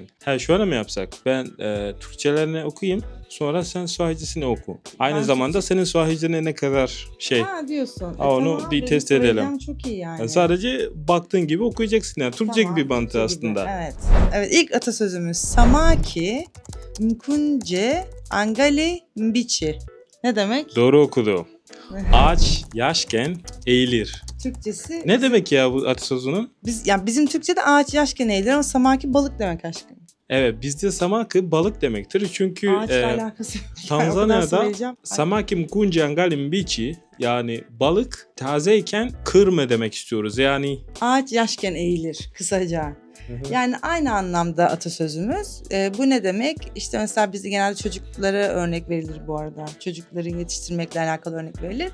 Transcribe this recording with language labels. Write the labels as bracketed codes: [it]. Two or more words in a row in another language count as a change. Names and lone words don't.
[tr] Şöyle mi yapsak? Ben Türkçelerini okuyayım. Sonra sen Swahili'sini oku. Aynı zamanda senin Swahili'ne ne kadar diyorsun. Onu tamam, bir test edelim. Çok iyi yani. Sadece baktığın gibi okuyacaksın yani. Türkçe gibi mantığı aslında. Evet. Evet, ilk atasözümüz [sw] Samaki mkunce angali mbichi. [tr] Ne demek? Doğru okudu. Ağaç yaşken eğilir. Türkçesi. Ne demek ya bu atasözünün? Bizim Türkçe'de ağaç yaşken eğilir ama samaki balık demek aşkım. Evet, bizde samaki balık demektir. Çünkü alakası yok. Tanzanya'da [sw] samaki mkunje angali mbichi, [tr] yani balık tazeyken kırma demek istiyoruz. Yani ağaç yaşken eğilir kısaca. Yani aynı anlamda atasözümüz. Bu ne demek? İşte mesela bizde genelde çocuklara örnek verilir bu arada. Çocukları yetiştirmekle alakalı örnek verilir.